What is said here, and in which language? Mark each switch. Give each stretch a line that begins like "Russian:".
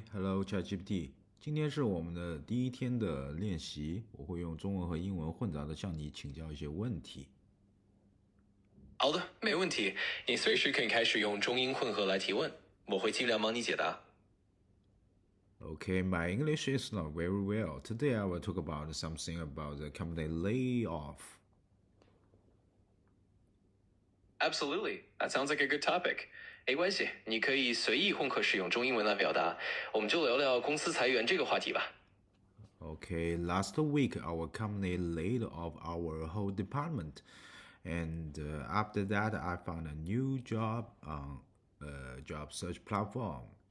Chinese: Hello ChatGPT，今天是我们的第一天的练习，我会用中文和英文混杂的向你请教一些问题。好的，没问题。你随时可以开始用中英混合来提问，我会尽量帮你解答。
English: Okay, my English is not very well. Today I will talk about something about the company layoff. Absolutely, that sounds like a good topic.
Chinese: 没关系，你可以随意混合使用中英文来表达。我们就聊聊公司裁员这个话题吧。
English: Okay, last week our company laid off our whole department, and after that I found a new job on a job search platform.